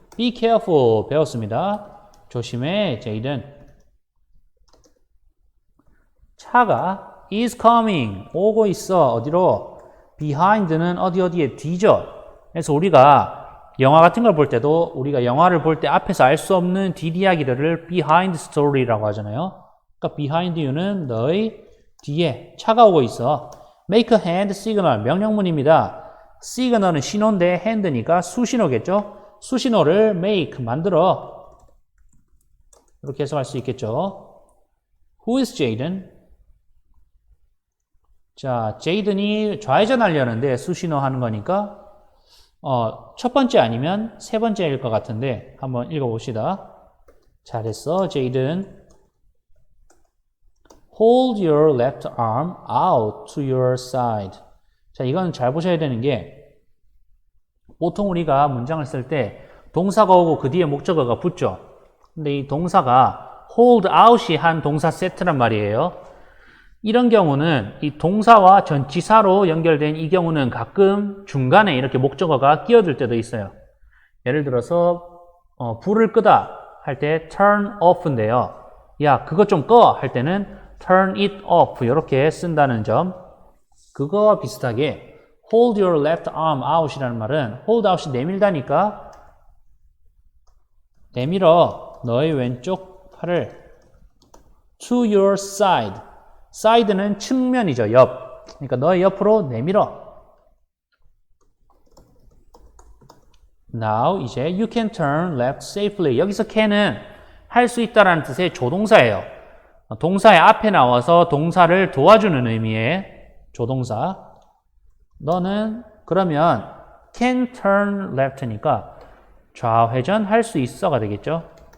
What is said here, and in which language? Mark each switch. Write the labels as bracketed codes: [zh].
[en] Be careful, [ko] 배웠습니다. 조심해, Jaden. 차가 [en] is coming, [ko] 오고 있어. 어디로? behind는 어디에 뒤죠. 그래서 우리가 영화 같은 걸 볼 때도 우리가 영화를 볼 때 앞에서 알 수 없는 뒷이야기들을 behind story라고 하잖아요. 그러니까 behind you는 너의 뒤에 차가 오고 있어. [en] make a hand signal [ko] 명령문입니다. signal은 신호인데 hand니까 수신호겠죠. 수신호를 make 만들어. 이렇게 해석할 수 있겠죠. [en] Who is Jaden? [ko] 자, 제이든이 좌회전하려는데 수신호 하는 거니까 첫 번째 아니면 세 번째일 것 같은데 한번 읽어봅시다. 잘했어, 제이든. [en] Hold your left arm out to your side. [ko] 자, 이건 잘 보셔야 되는 게 보통 우리가 문장을 쓸 때 동사가 오고 그 뒤에 목적어가 붙죠. 근데 이 동사가 hold out이 한 동사 세트란 말이에요. 이런 경우는 이 동사와 전치사로 연결된 이 경우는 가끔 중간에 이렇게 목적어가 끼어들 때도 있어요. 예를 들어서 불을 끄다 할 때 turn off인데요. 야, 그것 좀 꺼 할 때는 [en] turn it off [ko] 이렇게 쓴다는 점. 그거와 비슷하게 [en] hold your left arm out [ko] 이라는 말은 hold out이 내밀다니까 내밀어 너의 왼쪽 팔을 [en] to your side. [ko] side는 측면이죠. 옆. 그러니까 너의 옆으로 내밀어. [en] Now 이제 you can turn left safely. [ko] 여기서 can은 할 수 있다라는 뜻의 조동사예요. 동사의 앞에 나와서 동사를 도와주는 의미의 조동사. 너는 그러면 can turn left니까 좌회전 할 수 있어가 되겠죠.